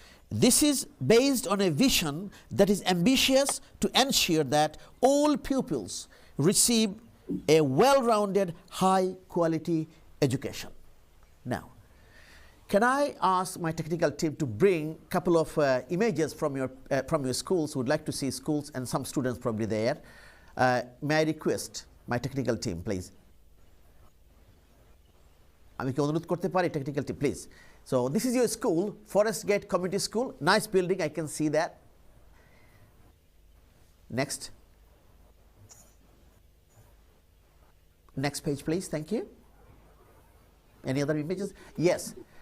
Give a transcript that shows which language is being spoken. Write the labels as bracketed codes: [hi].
[en] This is based on a vision that is ambitious to ensure that all pupils receive a well-rounded, high-quality education. Now, can I ask my technical team to bring a couple of images from your schools? Who would like to see schools and some students probably there. May I request my technical team, please? [bn] আমি কি অনুরোধ করতে পারি [en] technical team, please? So this is your school, Forest Gate Community School. Nice building, I can see that. Next. Next page, please. Thank you. Any other images? Yes.